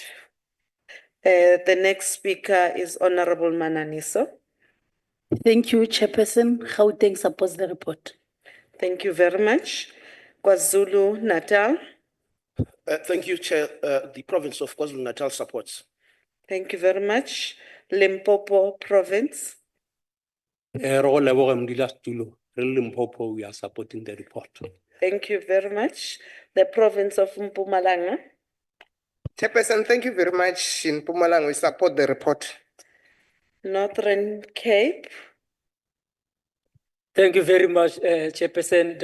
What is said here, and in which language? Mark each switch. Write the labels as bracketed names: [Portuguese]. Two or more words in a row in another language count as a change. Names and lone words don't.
[English] The next speaker is Honorable Mananiso. Thank you, Chairperson. Gauteng supports the report. Thank you very much. KwaZulu Natal. Thank you, Chair. The province of KwaZulu Natal supports. Thank you very much. Limpopo Province. Limpopo, we are supporting the report. Thank you very much. The province of Mpumalanga. Chairperson, thank you very much. In Mpumalanga, we support the report. Northern Cape. Thank you very much, Chairperson.